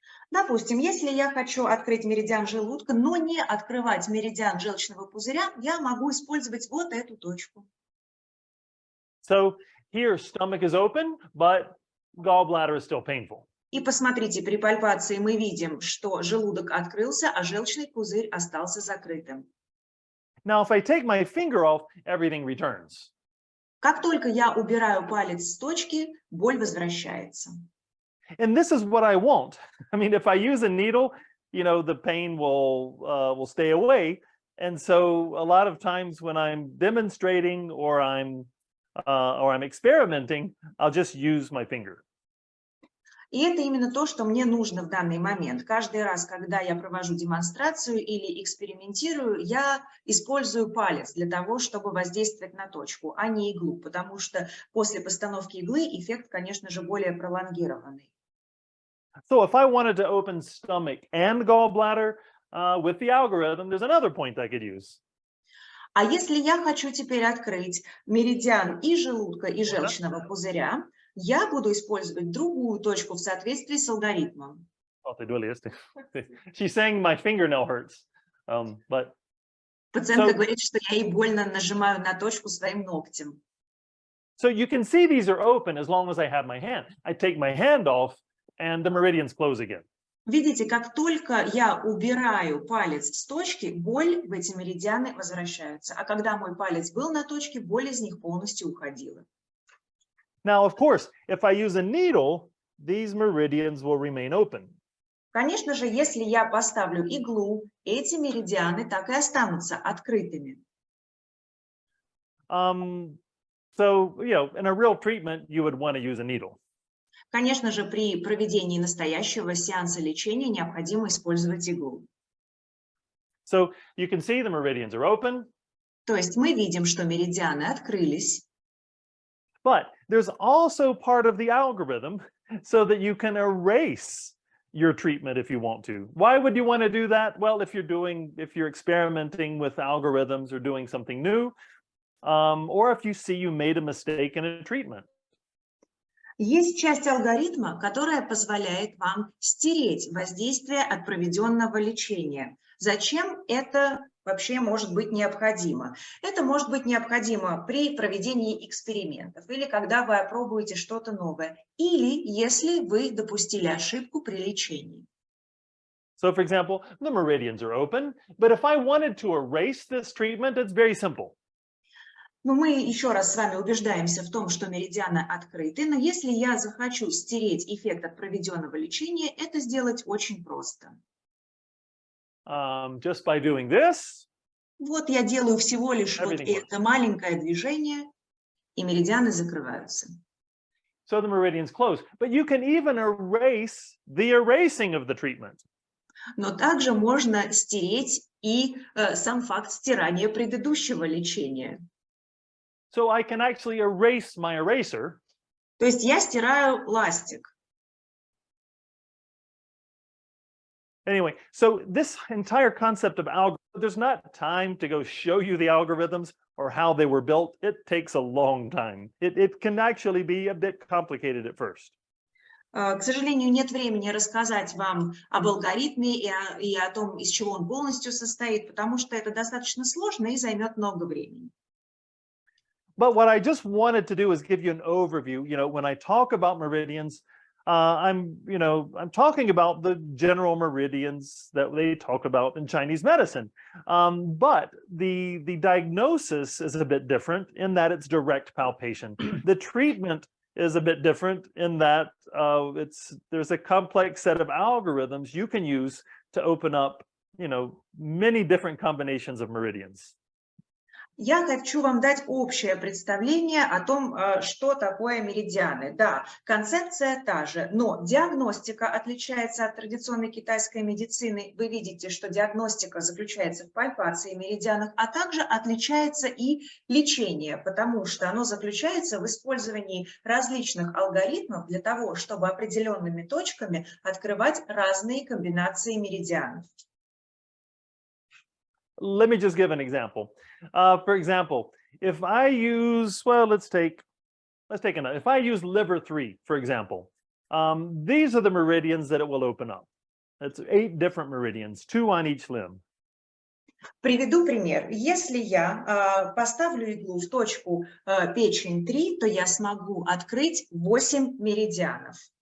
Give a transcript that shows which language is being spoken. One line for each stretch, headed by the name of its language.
Russian: Допустим, если я хочу открыть меридиан желудка, но не открывать меридиан желчного пузыря, я могу использовать вот эту точку.
English: So here stomach is open, but gallbladder is still painful.
Russian: И посмотрите, при пальпации мы видим, что желудок открылся, а желчный пузырь остался закрытым.
English: Now, if I take my finger off, everything returns.
Russian: Как только я убираю палец с точки, боль возвращается.
English: And this is what I want. I mean, if I use a needle, the pain will stay away. And so a lot of times when I'm demonstrating or I'm experimenting, I'll just use my finger.
Russian: И это именно то, что мне нужно в данный момент. Каждый раз, когда я провожу демонстрацию или экспериментирую, я использую палец для того, чтобы воздействовать на точку, а не иглу, потому что после постановки иглы эффект, конечно же, более пролонгированный.
English: So if I wanted to open stomach and gallbladder with the algorithm, there's another point I could use.
Russian: А если я хочу теперь открыть меридиан и желудка, и желчного пузыря, я буду использовать другую точку в соответствии с алгоритмом.
English: She's saying my fingernail hurts, but
Russian: Пациентка говорит, что я ей больно нажимаю на точку своим ногтем.
English: So you can see these are open as long as I have my hand. I take my hand off and the meridians close again.
Russian: Видите, как только я убираю палец с точки, боль в эти меридианы возвращается. А когда мой палец был на точке, боль из них полностью уходила.
English: Now, of course, if I use a needle, these meridians will remain open.
Russian: Конечно же, если я поставлю иглу, эти меридианы так и останутся открытыми.
English: So, you know, in a real treatment, you would want to use a needle.
Russian: Конечно же, при проведении настоящего сеанса лечения необходимо использовать иглу.
English: So you can see the meridians are open.
Russian: То есть мы видим, что меридианы открылись.
English: But there's also part of the algorithm so that you can erase your treatment if you want to. Why would you want to do that? Well, if you're experimenting with algorithms or doing something new, or if you see you made a mistake in a treatment.
Russian: Есть часть алгоритма, которая позволяет вам стереть воздействие от проведенного лечения. Зачем это вообще может быть необходимо? Это может быть необходимо при проведении экспериментов или когда вы опробуете что-то новое, или если вы допустили ошибку при лечении.
English: So, for example, the meridians are open, but if I wanted to erase this treatment, it's very simple.
Russian: Но мы еще раз с вами убеждаемся в том, что меридианы открыты, но если я захочу стереть эффект от проведенного лечения, это сделать очень просто.
English: Just by doing this.
Russian: Вот я делаю всего лишь вот это маленькое движение, и меридианы закрываются.
English: So the meridians close, but you can even erase the erasing of the treatment.
Russian: Но также можно стереть и сам факт стирания предыдущего лечения.
English: So I can actually erase my eraser.
Russian: То есть я стираю ластик.
English: Anyway, so this entire concept of algorithm, there's not time to go show you the algorithms or how they were built. It takes a long time. It can actually be a bit complicated at first.
Russian: К сожалению, нет времени рассказать вам об алгоритме и о том, из чего он полностью состоит, потому что это достаточно сложно и займет много времени.
English: But what I just wanted to do is give you an overview. You know, when I talk about meridians, I'm talking about the general meridians that they talk about in Chinese medicine. But the diagnosis is a bit different in that it's direct palpation. The treatment is a bit different in that there's a complex set of algorithms you can use to open up, many different combinations of meridians.
Russian: Я хочу вам дать общее представление о том, что такое меридианы. Да, концепция та же, но диагностика отличается от традиционной китайской медицины. Вы видите, что диагностика заключается в пальпации меридианов, а также отличается и лечение, потому что оно заключается в использовании различных алгоритмов для того, чтобы определенными точками открывать разные комбинации меридианов.
English: Let me just give an example. For example, if I use, if I use liver 3, for example, these are the meridians that it will open up. It's 8 different meridians, 2 on each limb.
Russian: Приведу пример. Если я поставлю иглу в точку печень 3, то я смогу открыть 8 меридианов.